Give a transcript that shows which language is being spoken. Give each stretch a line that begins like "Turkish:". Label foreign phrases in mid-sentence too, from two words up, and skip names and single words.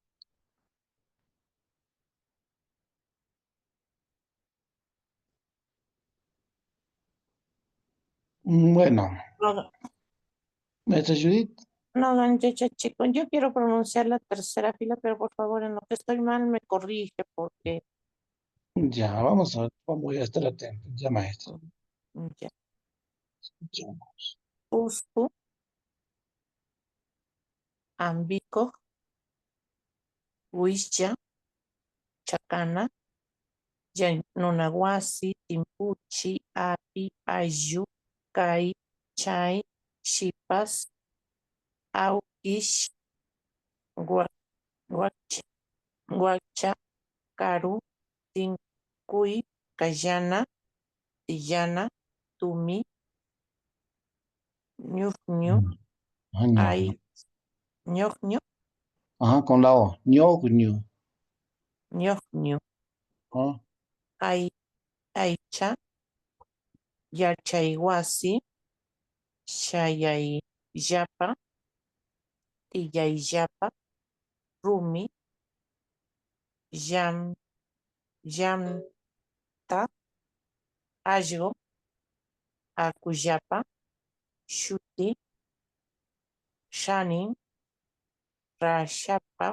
Spanish: Bueno, No, maestra Judith, no, don Cheche, chico, yo quiero pronunciar la tercera fila, pero por favor, en lo que estoy mal me corrige porque ya, vamos a estar atentos, ya, maestra. ya. Ya.
Quechua: Uspu, Ambico, Huixcha, Chacana, Nunahuasi, Timpuchi, Api, Ayu, Kai, Chay, Chipas, Aukish, Gua, guachi, guacha, caru, tincuy, cayana, tillana, tumi, ñufñu, Ah, ño. ay, ñoño,
Spanish: Ajá, con la O.
Quechua: Ñogño. ñoño, Ah, ay, aycha, yachayhuasi, shayay, yapa, tillay, yapa, rumi, yam, yamta, allgo, akuyapa, shuti, shanin, rashapa,